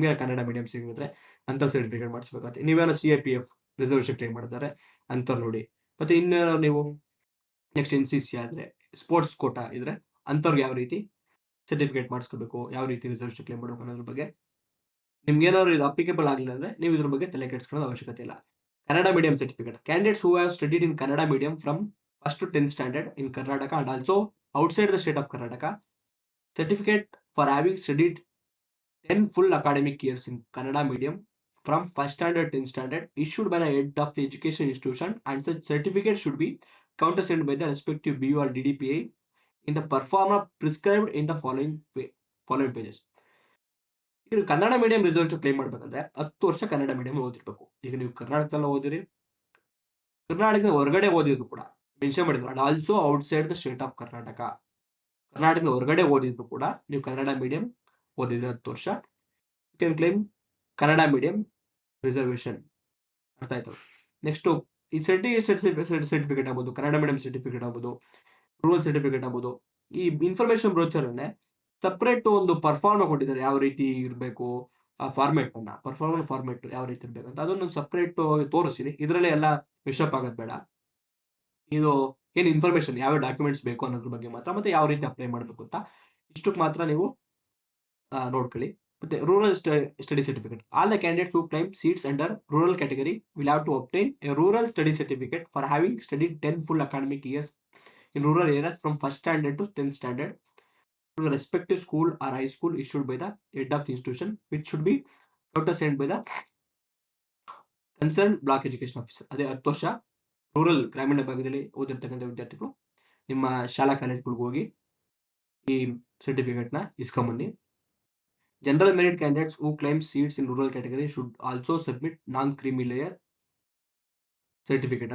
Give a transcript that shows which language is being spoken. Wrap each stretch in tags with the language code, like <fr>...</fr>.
<kn>ನಿಮ್ಗೆ ಕನ್ನಡ ಮೀಡಿಯಂ ಸಿಗಿದ್ರೆ ಅಂತ ಸರ್ಟಿಫಿಕೇಟ್ ಮಾಡಿಸ್ಬೇಕಾಗುತ್ತೆ. ನೀವೇನೋ CIPF ರಿಸರ್ವೇಶನ್ ಕ್ಲೈಮ್ ಮಾಡಿದ್ದಾರೆ ಅಂತ ನೋಡಿ. ಮತ್ತೆ ಇನ್ನೇನೋ ನೀವು ನೆಕ್ಸ್ಟ್ NCC ಆದ್ರೆ, ಸ್ಪೋರ್ಟ್ಸ್ ಕೋಟಾ ಇದ್ರೆ ಅಂತವ್ರಿಗೆ ಯಾವ ರೀತಿ ಸರ್ಟಿಫಿಕೇಟ್ ಮಾಡಿಸ್ಕೋಬೇಕು, ಯಾವ ರೀತಿ ರಿಸರ್ವೇಶನ್ ಕ್ಲೈಮ್ ಮಾಡಬೇಕು ಅನ್ನೋದ್ರ ಬಗ್ಗೆ ನಿಮ್ಗೆ ಏನಾದ್ರು ಇದು ಅಪ್ಲಿಕೇಬಲ್ ಆಗಿಲ್ಲ ಅಂದ್ರೆ ನೀವು ಇದ್ರ ಬಗ್ಗೆ ತಲೆ ಕೆಡಿಸ್ಕೊಳ್ಳೋದು ಅವಶ್ಯಕತೆ ಇಲ್ಲ.</kn> <en>Kannada medium certificate, candidates who have studied in Kannada medium from 1st to 10th standard in Karnataka and also outside the state of Karnataka, certificate for having studied 10 full academic years in Kannada medium from 1st standard 10th standard issued by the head of the education institution, and such certificate should be countersigned by the respective BU or DDPA in the performer prescribed in the following pages.</en> <kn>ಈಗ Kannada medium reservation claim ಮಾಡ್ಬೇಕಂದ್ರೆ 10 ವರ್ಷ Kannada medium ಓದಿರ್ಬೇಕು. ಈಗ ನೀವು ಕರ್ನಾಟಕದಲ್ಲ ಓದಿರಿ, ಕರ್ನಾಟಕದ ಹೊರಗಡೆ ಓದಿದ್ರು ಕೂಡ ಮೆನ್ಷನ್ ಮಾಡಿದ್ರು,</kn> <en>And also outside the state of Karnataka.</en> <kn>ಕರ್ನಾಟಕದ ಹೊರಗಡೆ ಓದಿದ್ರು ಕೂಡ ನೀವು ಕನ್ನಡ ಮೀಡಿಯಂ ಓದಿದ್ರೆ 10 ವರ್ಷ</kn> <en>You can claim Kannada medium reservation.</en> <kn>ಅರ್ಥ ಆಯ್ತು. ನೆಕ್ಸ್ಟ್ ಈ ಸರ್ಟಿಫಿಕೇಟ್ ಆಗ್ಬೋದು, ಕನ್ನಡ ಮೀಡಿಯಂ ಸರ್ಟಿಫಿಕೇಟ್ ಆಗ್ಬೋದು, ರೂರಲ್ ಸರ್ಟಿಫಿಕೇಟ್ ಆಗ್ಬೋದು, ಈ ಇನ್ಫಾರ್ಮೇಶನ್ ಬ್ರೋಚರ್ ಅನ್ನೇ ಸಪ್ರೇಟ್ ಒಂದು ಪರ್ಫಾರ್ಮ್ ಕೊಟ್ಟಿದ್ದಾರೆ, ಯಾವ ರೀತಿ ಇರಬೇಕು ಆ ಫಾರ್ಮೆಟ್ ಅನ್ನ, ಫಾರ್ಮೆಟ್ ಯಾವ ರೀತಿ ಇರ್ಬೇಕು ಅಂತ ಅದನ್ನು ಸಪ್ರೇಟ್ ತೋರಿಸ್ತೀನಿ. ಇದರಲ್ಲೇ ಎಲ್ಲ ವಿಷಪ್ ಆಗೋದು ಬೇಡ. ಇದು ಏನ್ ಇನ್ಫಾರ್ಮೇಶನ್ ಯಾವ ಡಾಕ್ಯುಮೆಂಟ್ಸ್ ಬೇಕು ಅನ್ನೋದ್ರ ಬಗ್ಗೆ ಮಾತ್ರ, ಮತ್ತೆ ಯಾವ ರೀತಿ ಅಪ್ಲೈ ಮಾಡಬೇಕು ಅಂತ ಇಷ್ಟಕ್ಕೆ ಮಾತ್ರ ನೀವು ನೋಡ್ಕೊಳ್ಳಿ.</kn> <en>ಮತ್ತೆ rural study certificate, all the candidates who claim seats under rural category will have to obtain a rural study certificate for having studied 10 full academic years in rural areas from 1st standard to 10th standard to the respective school or high school issued by the head of the institution, which should be countersigned by the concerned block education officer.</en> <kn>ಅದೇ 10 ವರ್ಷ rural ಗ್ರಾಮೀಣ ಭಾಗದಲ್ಲಿ ಓದಿರ್ತಕ್ಕಂಥ ವಿದ್ಯಾರ್ಥಿಗಳು ನಿಮ್ಮ ಶಾಲಾ ಕಾಲೇಜ್ಗಳಿಗೆ ಹೋಗಿ ಈ certificate ನ ಇಸ್ಕೊಂಬನ್ನಿ.</kn> <en>General merit candidates who claim seats in rural category should also submit non creamy layer certificate.</en>